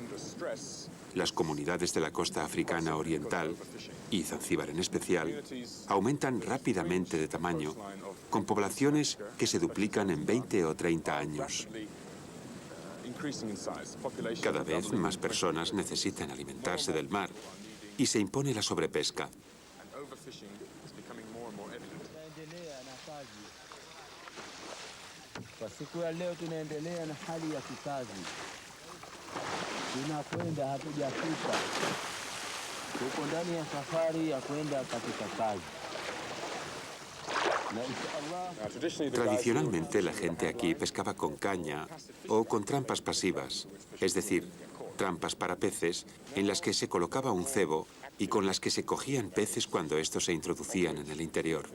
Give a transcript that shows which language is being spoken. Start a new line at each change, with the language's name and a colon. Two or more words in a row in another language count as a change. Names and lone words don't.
Spanish: Las comunidades de la costa africana oriental, y Zanzíbar en especial, aumentan rápidamente de tamaño, con poblaciones que se duplican en 20 o 30 años. Cada vez más personas necesitan alimentarse del mar y se impone la sobrepesca.
Swahili: Kwa siku ya leo tunaendelea na hali ya kikazi. Tunakwenda, hatujafika. Tuko ndani ya safari ya kwenda katika kazi.
Spanish: Tradicionalmente la gente aquí pescaba con caña o con trampas pasivas, es decir, trampas para peces en las que se colocaba un cebo y con las que se cogían peces cuando estos se introducían en el interior.